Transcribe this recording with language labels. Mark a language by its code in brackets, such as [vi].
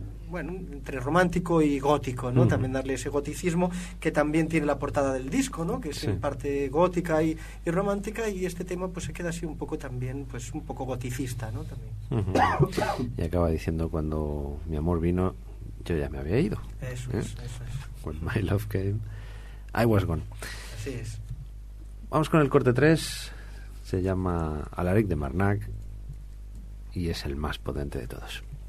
[es] Bueno, entre romántico y gótico, ¿no? También darle ese goticismo que también tiene la portada del disco, ¿no? Que es en parte gótica y romántica, y este tema pues se queda así un poco también, pues un poco goticista, ¿no? También. Y acaba diciendo, cuando mi amor vino, yo ya me había ido. Eso es. [en] When my love came, I was gone. [es] Así es. Vamos con el corte 3, se llama Alaric de Marnac y es el más potente de todos.